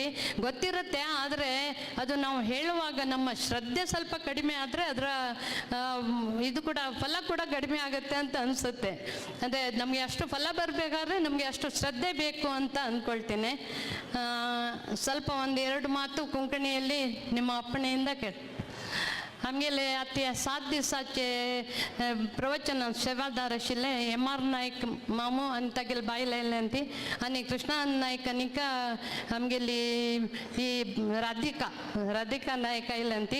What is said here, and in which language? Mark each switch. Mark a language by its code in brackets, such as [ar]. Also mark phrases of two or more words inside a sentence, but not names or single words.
[kn] ಗೊತ್ತಿರುತ್ತೆ, ಆದರೆ ಅದು ನಾವು ಹೇಳುವಾಗ ನಮ್ಮ ಶ್ರದ್ಧೆ ಸ್ವಲ್ಪ ಕಡಿಮೆ ಆದರೆ ಅದರ ಇದು ಕೂಡ ಫಲ ಕೂಡ ಕಡಿಮೆ ಆಗುತ್ತೆ ಅಂತ ಅನಿಸುತ್ತೆ. ಅಂದರೆ ನಮಗೆ ಅಷ್ಟು ಫಲ ಬರಬೇಕಾದ್ರೆ ನಮಗೆ ಅಷ್ಟು ಶ್ರದ್ಧೆ ಬೇಕು ಅಂತ ಅಂದ್ಕೊಳ್ತೇನೆ. ಸ್ವಲ್ಪ 1-2 ಮಾತು ಕೊಂಕಣಿಯಲ್ಲಿ ನಿಮ್ಮ ಅಪ್ಪಣೆಯಿಂದ ಕೇಳಿ. [kok] आमगेले आती 7 दिवसाचे प्रवचन सेवादार आशिल्ले MR नायक मामू आनी तागेले बायल आयल्यांती आनी कृष्णा नायक आनीक आमगेली ही राधिका नायक आयल्यांती.